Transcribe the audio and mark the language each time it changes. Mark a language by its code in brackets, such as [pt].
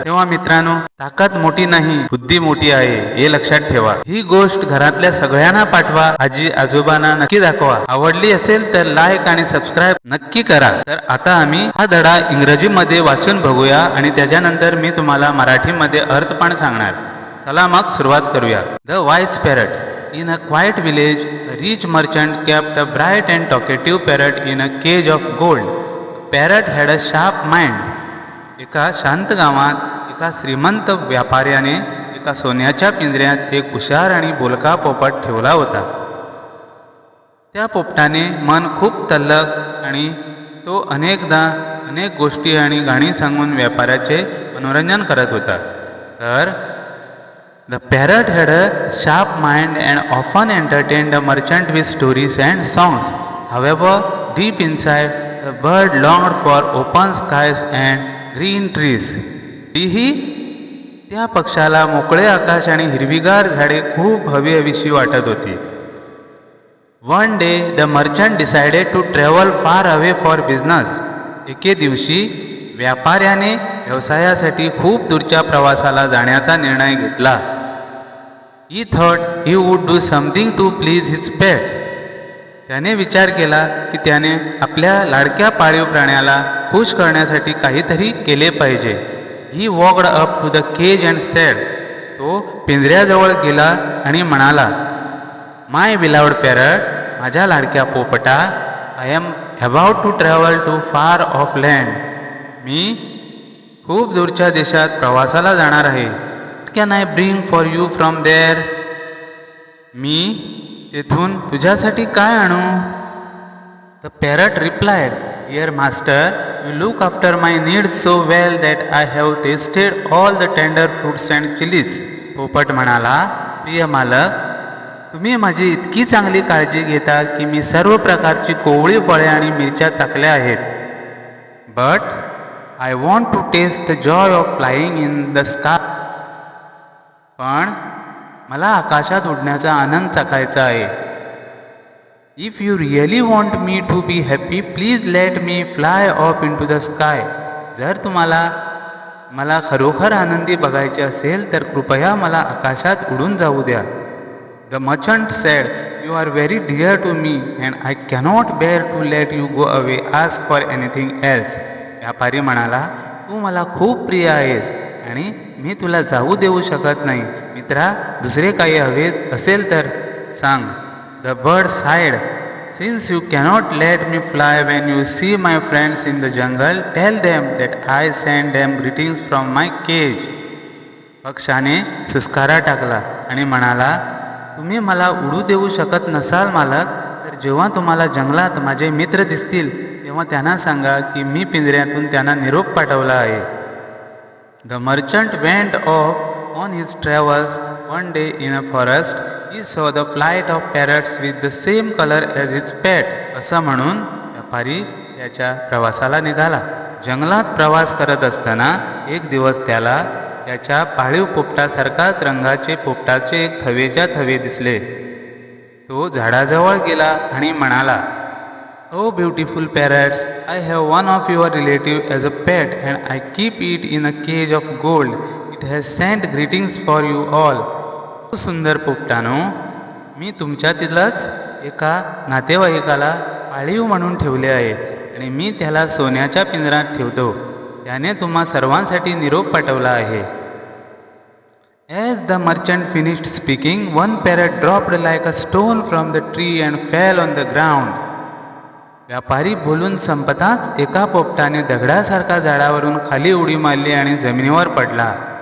[mr] तेव्हा मित्रांनो, ताकद मोठी नाही, बुद्धी मोठी आहे, हे लक्षात ठेवा. ही गोष्ट घरातल्या सगळ्यांना पाठवा. आजी आजोबांना नक्की दाखवा. आवडली असेल तर लाईक आणि सबस्क्राईब नक्की करा. तर आता आम्ही हा धडा इंग्रजीमध्ये वाचून बघूया आणि त्याच्यानंतर मी तुम्हाला मराठीमध्ये अर्थ पण सांगणार. चला मग सुरुवात करूया. [en] The wise parrot. In a quiet village, a rich merchant kept a bright and talkative parrot in a cage of gold. The parrot had a sharp mind. [mr] एका शांत गावात एका श्रीमंत व्यापाऱ्याने एका सोन्याच्या पिंजऱ्यात एक हुशार आणि बोलका पोपट ठेवला होता. त्या पोपटाने मन खूप तल्लख आणि तो अनेकदा अनेक गोष्टी आणि गाणी सांगून व्यापाऱ्याचे मनोरंजन करत होता. [en] तर The parrot had a sharp mind and often entertained the merchant with stories and songs. However, deep inside, the bird longed for open skies and green trees. [mr] तरीही त्या पक्षाला मोकळे आकाश आणि हिरवीगार झाडे खूप हवीहवीशी वाटत होती. [en] One day, the merchant decided to travel far away for business. [mr] एके दिवशी व्यापाऱ्याने व्यवसायासाठी खूप दूरच्या प्रवासाला जाण्याचा निर्णय घेतला. [en] He thought he would do something to please his pet. [mr] त्याने विचार केला की त्याने आपल्या लाडक्या पाळीव प्राण्याला खुश करण्यासाठी काहीतरी केले पाहिजे. [en] He walked up to the cage and said. [mr] तो पिंजऱ्याजवळ गेला आणि म्हणाला, [en] My beloved parrot, [mr] माझ्या लाडक्या पोपटा, [en] I am about to travel to far off land. [mr] मी खूप दूरच्या देशात प्रवासाला जाणार आहे. [en] Can I bring for you from there? [mr] मी तेथून तुझ्यासाठी काय आणू? [en] The parrot replied, "Dear master, you look after my needs so well that I have tasted all the tender fruits and chilies." [mr] पोपट म्हणाला, प्रिय मालक, तुम्ही माझी इतकी चांगली काळजी घेता की मी सर्व प्रकारची कोवळी फळे आणि मिरच्या चाखल्या आहेत. [en] But I want to taste the joy of flying in the sky. [mr] पण मला आकाशात उडण्याचा आनंद चाखायचा आहे. [en] If you really want me to be happy, please let me fly off into the sky. [mr] जर तुम्हाला मला खरोखर आनंदी बघायचे असेल तर कृपया मला आकाशात उडून जाऊ द्या. [en] The merchant said, "You are very dear to me and I cannot bear to let you go away. Ask for anything else." [mr] व्यापारी म्हणाला, तू मला खूप प्रिय आहेस आणि मी तुला जाऊ देऊ शकत नाही. मित्रा, दुसरे काही हवे असेल तर सांग. The bird sighed, "Since you cannot let me fly when you see my friends in the jungle, tell them that I send them greetings from my cage." पक्षाने सुस्कारा टाकला आणि म्हणाला, तुम्ही मला उडू देऊ शकत नसाल मालक, तर जेव्हा तुम्हाला जंगलात माझे मित्र दिसतील तेव्हा त्यांना सांगा की मी पिंजऱ्यातून त्यांना निरोप पाठवला आहे. [en] The merchant went off on his travels. One day in a forest, he saw the flight of parrots with the same color as his pet. [mr] असं म्हणून व्यापारी त्याच्या प्रवासाला निघाला. जंगलात प्रवास करत असताना एक दिवस त्याला त्याच्या पाळीव पोपटासारखाच रंगाचे पोपटाचे एक थवेच्या थवे दिसले. तो झाडाजवळ गेला आणि म्हणाला, [en] "Oh beautiful parrots, I have one of your relative as a pet and I keep it in a cage of gold. It has sent greetings for you all." [mr] सुंदर पोपटानो, मी तुमच्यातीलच एका नातेवाईकाला पाळीव म्हणून ठेवले आहे आणि मी त्याला सोन्याच्या पिंजऱ्यात ठेवतो. त्याने तुम्हा सर्वांसाठी निरोप पाठवला आहे. [en] As the merchant finished speaking, one parrot dropped like a stone from the tree and fell on the ground. [mr] व्यापारी बोलून संपताच एका पोपटाने दगडासारखा झाडावरून खाली उडी मारली आणि जमिनीवर पडला.